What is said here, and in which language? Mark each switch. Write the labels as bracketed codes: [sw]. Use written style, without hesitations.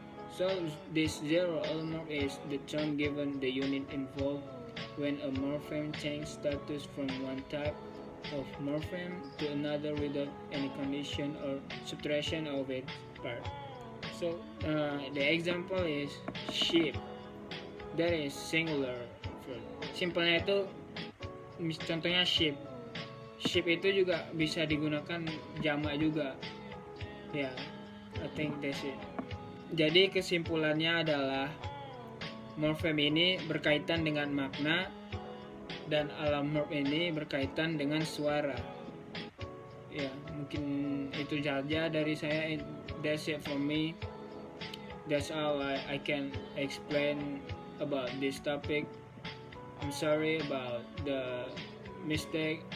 [en] So this zero allomorph is the term given the unit involved when a morphem changes status from one type of morphem to another without any condition or subtraction of its part. So the example is sheep. that is singular verb. [id] Simpelnya itu contohnya ship itu juga bisa digunakan jamak juga ya. [en] I think that's it. [id] Jadi kesimpulannya adalah morfem ini berkaitan dengan makna dan alomorf ini berkaitan dengan suara. Ya, mungkin itu saja dari saya. [en] That's it for me. That's all I can explain about this topic. I'm sorry about the mistake.